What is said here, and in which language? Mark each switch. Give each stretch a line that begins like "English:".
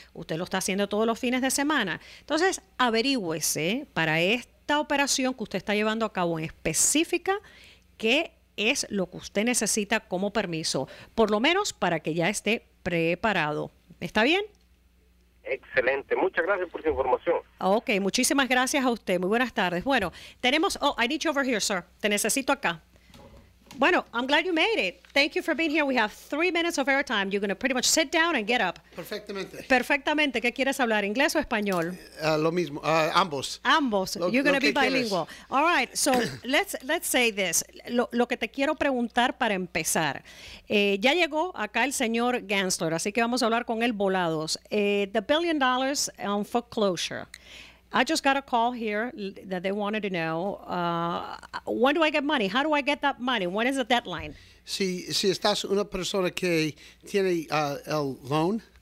Spanish: Usted lo está haciendo todos los fines de semana. Entonces, averígüese para esta operación que usted está llevando a cabo en específica qué es lo que usted necesita como permiso, por lo menos para que ya esté preparado. ¿Está bien? Excelente. Muchas gracias por su información. Ok, muchísimas gracias a usted. Muy buenas tardes. Bueno, tenemos...
English: Oh, I need you over here, sir.
Spanish: Te necesito acá. Bueno,
English: I'm glad you made it. Thank you for being here. We have 3 minutes of airtime. You're going to pretty much sit down and get up.
Spanish: Perfectamente. Perfectamente. ¿Qué quieres hablar? ¿Inglés o español? Lo mismo. Ambos. Ambos.
English: You're going to be bilingual. All right. So let's say this.
Spanish: Lo que te quiero preguntar para empezar. Ya llegó acá el señor Gansler, así que vamos a hablar con él volados.
English: The $1 billion on foreclosure. I just got a call here that they wanted to know, when do I get money? How do I get that money? When is the deadline?
Spanish: Si estás una persona que tiene el loan.